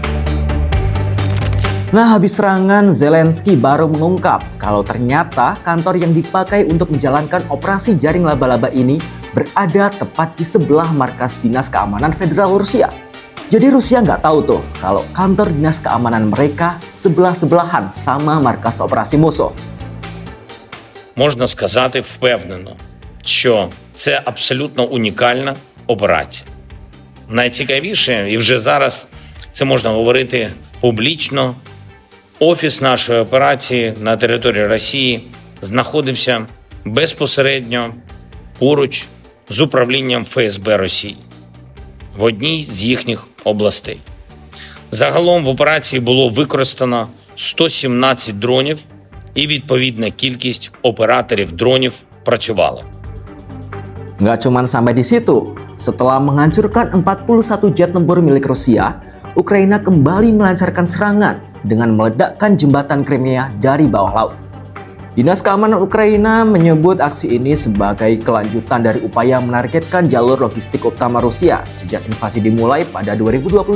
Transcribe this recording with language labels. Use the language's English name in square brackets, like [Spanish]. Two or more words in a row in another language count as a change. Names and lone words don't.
[Indonesian] Nah, habis serangan, Zelensky baru mengungkap kalau ternyata kantor yang dipakai untuk menjalankan operasi Jaring Laba-Laba ini berada tepat di sebelah markas Dinas Keamanan Federal Rusia. Jadi Rusia nggak tahu tuh kalau kantor dinas keamanan mereka sebelah-sebelahan sama markas operasi musuh. [Ukrainian] Можна сказати впевнено, що це абсолютно унікальна операція. Найцікавіше, і вже зараз це можна говорити публічно, офіс нашої операції на території Росії знаходився безпосередньо поруч з управлінням ФСБ Росії в одній з їхніх областей. Загалом в операції було використано 117 дронів і відповідна кількість операторів дронів працювала. [Indonesian] Nggak cuma sampai di situ, setelah menghancurkan 41 jet tempur milik Rusia, Ukraina kembali melancarkan serangan dengan meledakkan jembatan Crimea dari bawah laut. Dinas Keamanan Ukraina menyebut aksi ini sebagai kelanjutan dari upaya menargetkan jalur logistik utama Rusia sejak invasi dimulai pada 2022.